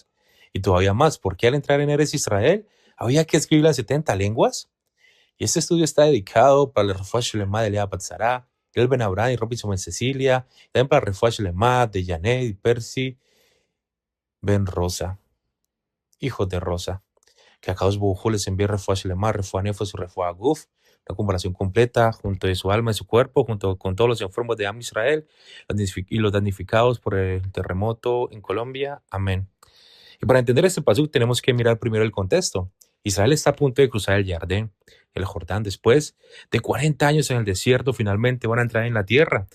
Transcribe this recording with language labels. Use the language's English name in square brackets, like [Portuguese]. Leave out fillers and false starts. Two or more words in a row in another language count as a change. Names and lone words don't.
[Spanish] Y todavía más, ¿por qué al entrar en Eretz Israel había que escribirla en 70 lenguas? Y este estudio está dedicado para el [Hebrew] רפואה שלמה [Spanish] de Lea Batzara, el Ben Abraham y Robinson en Cecilia, también para el [Hebrew] רפואה שלמה [Spanish] de Janet y Percy Ben Rosa, hijos de Rosa. Que a [Hebrew] קדוש ברוך הוא [Spanish] les envíe [Hebrew] רפואה שלמה, רפואת נפש [Spanish] y [Hebrew] רפואת גוף, [Spanish] una comparación completa junto de su alma y su cuerpo, junto con todos los enfermos de Am Israel y los damnificados por el terremoto en Colombia. Amén. Y para entender este pasuk tenemos que mirar primero el contexto. Israel está a punto de cruzar el Jordán, el Jordán. Después de 40 años en el desierto, finalmente van a entrar en la tierra.